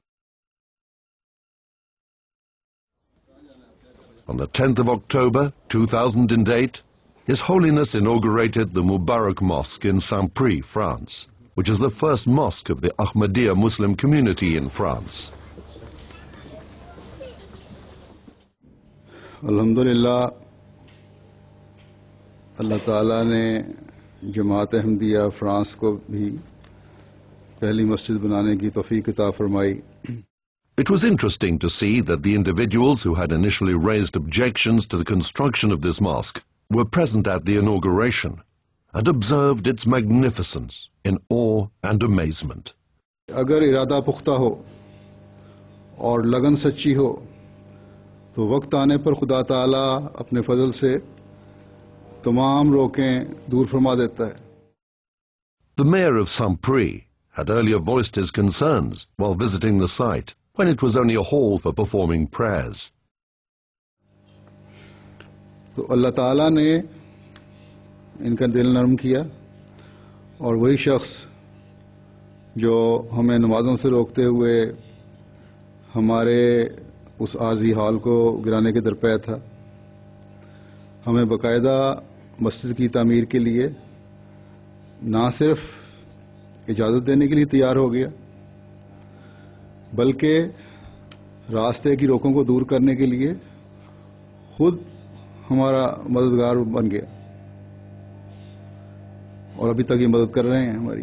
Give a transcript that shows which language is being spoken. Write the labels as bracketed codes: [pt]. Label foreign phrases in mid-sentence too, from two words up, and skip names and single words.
[en] On the 10th of October 2008, His Holiness inaugurated the Mubarak Mosque in Saint-Prix, France, which is the first mosque of the Ahmadiyya Muslim community in France. [ur] الحمدللہ، اللہ تعالیٰ نے جماعت احمدیہ فرانس کو بھی پہلی مسجد بنانے کی توفیق عطا فرمائی. [en] It was interesting to see that the individuals who had initially raised objections to the construction of this mosque were present at the inauguration and observed its magnificence in awe and amazement. [ur] اگر ارادہ پختہ ہو اور لگن سچی ہو، تو وقت آنے پر خدا تعالیٰ اپنے فضل سے تمام روکیں دور فرما دیتا ہے. [en] The mayor of Saint-Prix had earlier voiced his concerns while visiting the site when it was only a hall for performing prayers. [ur] تو اللہ تعالیٰ نے ان کا دل نرم کیا اور وہی شخص جو ہمیں نمازوں سے روکتے ہوئے ہمارے اس عارضی ہال کو گرانے کے درپے تھا، ہمیں باقاعدہ مسجد کی تعمیر کے لیے نہ صرف اجازت دینے کے لیے تیار ہو گیا، بلکہ راستے کی روکوں کو دور کرنے کے لیے خود ہمارا مددگار بن گیا اور ابھی تک یہ مدد کر رہے ہیں ہماری.